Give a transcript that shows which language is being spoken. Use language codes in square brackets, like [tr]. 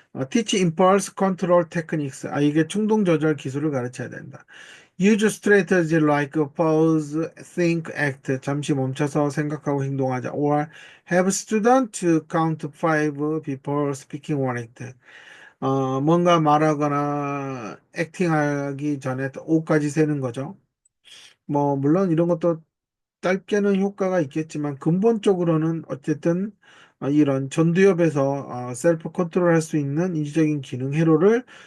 [en] Teach impulse control techniques. [ko] 이게 충동 조절 기술을 가르쳐야 된다. [en] Use strategy like pause, think, act. [ko] 잠시 멈춰서 생각하고 행동하자. [en] Or have student count five before speaking or act. [ko] 뭔가 말하거나 액팅하기 전에 5까지 세는 거죠. 뭐, 물론 이런 것도 짧게는 효과가 있겠지만 근본적으로는 어쨌든 이런 전두엽에서 셀프 컨트롤 할 수 있는 인지적인 기능 회로를